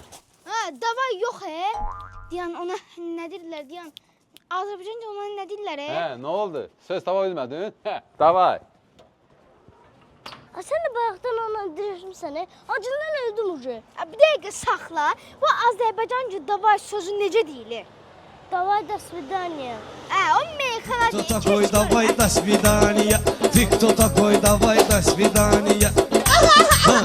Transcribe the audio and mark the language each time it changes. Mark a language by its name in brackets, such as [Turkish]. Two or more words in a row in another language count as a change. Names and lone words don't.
[Azerbaijani] Ha, davay yox Deyən ona nə deyirlər, deyən Azərbaycanca ona nə deyirlər Hə, nə oldu? Söz tapa bilmədin? Hə, davay. Sən də bayaqdan ona dirişmişsən. Acından öldüm ucu. Bir dəqiqə saxla. Bu Azərbaycanca davay sözü necə deyilir? [Russian] Davay до свидания. [Azerbaijani] O meyxana deyil. [Russian] Кто такой, давай, до свидания. Ты кто такой, давай, до свидания.